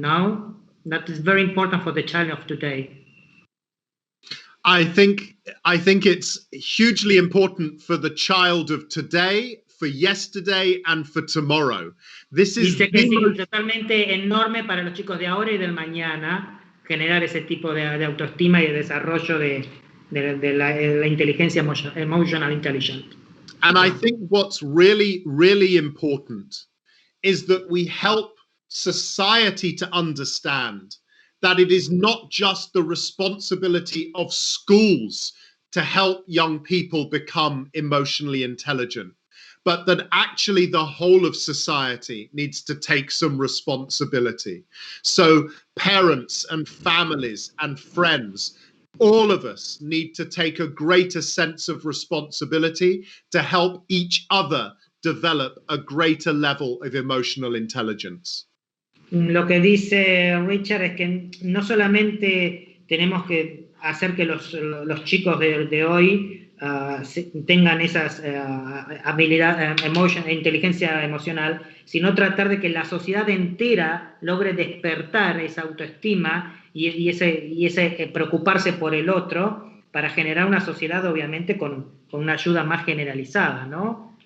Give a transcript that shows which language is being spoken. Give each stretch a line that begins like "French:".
English: Now that is very important for the child of today. I think it's hugely important for the child of today, for yesterday, and for tomorrow. This is
Spanish: Dice que es totalmente enorme para los chicos de ahora y del mañana generar ese tipo de autoestima y de desarrollo de la inteligencia
English: emotional intelligence. And I think what's really, really important is that we help society to understand that it is not just the responsibility of schools to help young people become emotionally intelligent, but that actually the whole of society needs to take some responsibility. So parents and families and friends, all of us need to take a greater sense of responsibility to help each other develop a greater level of emotional intelligence.
Spanish: Lo que dice Richard es que no solamente tenemos que hacer que los chicos de hoy tengan esas habilidades, inteligencia emocional, sino tratar de que la sociedad entera logre despertar esa autoestima y ese preocuparse por el otro para generar una sociedad obviamente con una ayuda más generalizada, ¿no?